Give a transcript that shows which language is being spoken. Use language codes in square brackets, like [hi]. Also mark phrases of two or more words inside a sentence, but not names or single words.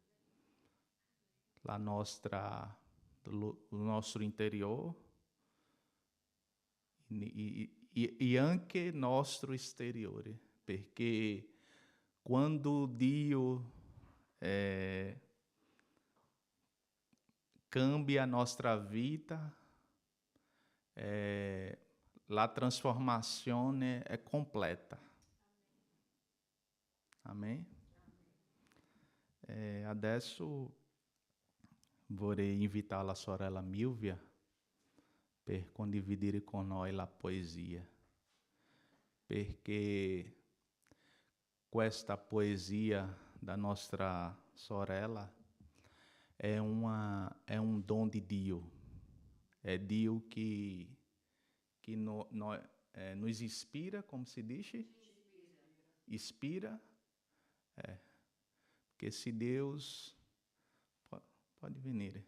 [pt] O nosso interior [it] e anche nostro exteriore, perché quando Dio cambia [pt] a nossa vida, [it] la transformazione è completa. Amém? Adesso vorrei invitare la sorella Milvia per condividere con noi la poesia, perché questa poesia da nostra sorella [pt] é um dom [it] de Dio. [pt] É Dio que nos inspira, como se diz? Inspira. Porque se Deus... Pode vir.